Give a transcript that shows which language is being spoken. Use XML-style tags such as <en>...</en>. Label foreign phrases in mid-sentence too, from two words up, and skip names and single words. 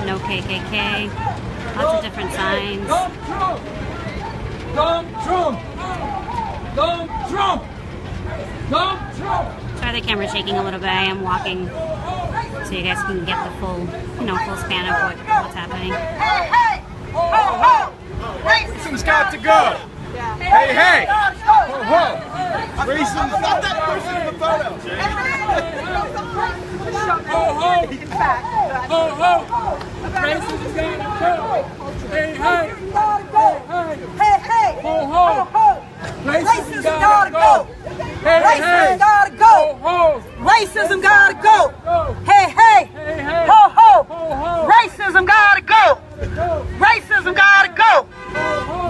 <en>No KKK. Lots of different signs. Dump Trump! Dump Trump! Dump Trump! Dump Trump! Sorry, the camera's shaking a little bit. I am walking so you guys can get the full, full span of what's happening. Hey, hey! Ho, ho! Racism's got to go! Hey, hey! Ho, ho! Racism's not that person in the photo! Ho, ho! Ho, ho! Racism's gotta go! Hey, hey! Hey, hey! Ho, ho! Racism gotta go! Hey, hey! Racism gotta go! Ho, ho! Racism gotta go! Go! Hey, hey! Hey, hey! Ho, ho! Ho, ho! Racism gotta go! Racism gotta go! Ho, ho!</en>